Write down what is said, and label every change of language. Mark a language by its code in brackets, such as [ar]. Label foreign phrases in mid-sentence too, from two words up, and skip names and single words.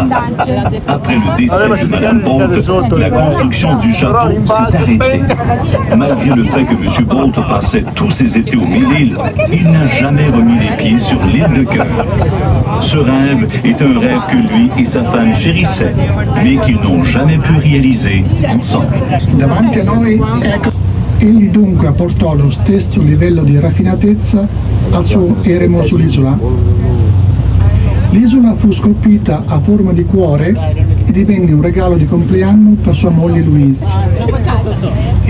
[fr] Après le décès de Mme Bolt, la construction du château s'est arrêtée. Malgré le fait que M. Bolt passait tous ses étés aux Mille-Îles, il n'a jamais remis les pieds sur l'île de Cœur. Ce rêve est un rêve que lui et sa femme chérissaient, mais qu'ils n'ont jamais pu réaliser ensemble. [it] Davanti a noi, ecco, egli dunque portò lo stesso livello di raffinatezza al suo eremo sull'isola. L'isola fu scolpita a forma di cuore e divenne un regalo di compleanno per sua moglie Louise.